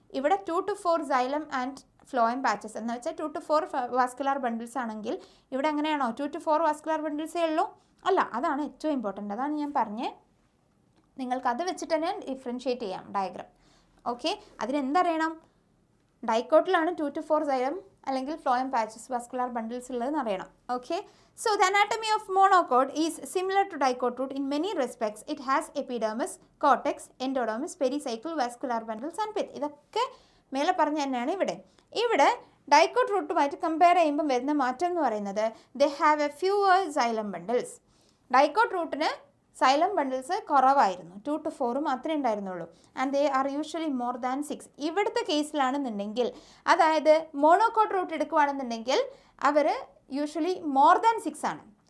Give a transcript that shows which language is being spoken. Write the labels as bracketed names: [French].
[Malayalam] ഇവിടെ 2 to 4 xylem and phloem patches എന്ന് വെച്ചാൽ 2 to 4 വാസ്കുലാർ ബണ്ടിൽസ് ആണെങ്കിൽ ഇവിടെ എങ്ങനെയാണോ 2 to 4 വാസ്കുലാർ ബണ്ടിൽസേ ഉള്ളൂ? അല്ല, അതാണ് ഏറ്റവും ഇമ്പോർട്ടൻ്റ്. അതാണ് ഞാൻ പറഞ്ഞത്, നിങ്ങൾക്കത് വെച്ചിട്ട് തന്നെ ഡിഫറൻഷ്യേറ്റ് ചെയ്യാം ഡയഗ്രാം. ഓക്കെ, അതിനെന്തറിയണം? ഡൈക്കോട്ടിലാണ് 2 to 4 സൈലം അല്ലെങ്കിൽ ഫ്ലോയം പാച്ചസ് വാസ്കുലാർ ബണ്ടിൽസ് ഉള്ളതെന്ന് അറിയണം. [English] Okay, so the anatomy of monocot is similar to dicot root in many respects. It has epidermis, cortex, endodermis, pericycle, vascular bundles and pith. [Malayalam] ഇതൊക്കെ മേലെ പറഞ്ഞ തന്നെയാണ് ഇവിടെ dicot റൂട്ടുമായിട്ട് compare ചെയ്യുമ്പോൾ വരുന്ന മാറ്റം എന്ന് പറയുന്നത്, [English] they have a fewer xylem bundles. [Malayalam] Dicot റൂട്ടിന് സൈലം ബണ്ടിൽസ് കുറവായിരുന്നു, 2 to 4 മാത്രമേ ഉണ്ടായിരുന്നുള്ളൂ. [English] And they are usually more than 6. [Malayalam] ഇവിടുത്തെ കേസിലാണെന്നുണ്ടെങ്കിൽ, അതായത് മോണോകോട്ട് റൂട്ട് എടുക്കുകയാണെന്നുണ്ടെങ്കിൽ അവർ യൂഷ്വലി മോർ ദാൻ 6 ആണ്.